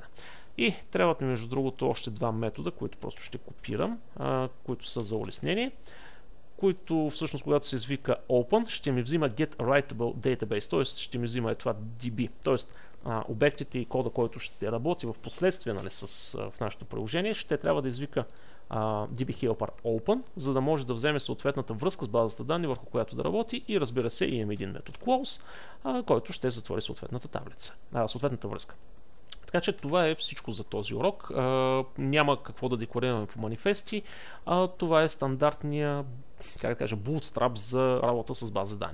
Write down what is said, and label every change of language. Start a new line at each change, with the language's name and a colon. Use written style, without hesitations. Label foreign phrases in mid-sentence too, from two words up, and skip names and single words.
Bulgarian: И трябват ми, между другото, още два метода, които просто ще копирам, които са за улеснение, които всъщност, когато се извика open, ще ми взима
English: getWritable database,
Bulgarian: т.е. ще ми взима това DB, т.е. обектите и кода, който ще работи в последствие, нали, в нашето приложение, ще трябва да извика
English: DB helper open,
Bulgarian: за да може да вземе съответната връзка с базата данни, върху която да работи, и разбира се, имаме един метод close, който ще затвори съответната таблица, съответната връзка. Така че това е всичко за този урок. Няма какво да декларираме по манифести. Това е стандартния, как да кажа, bootstrap за работа с база данни.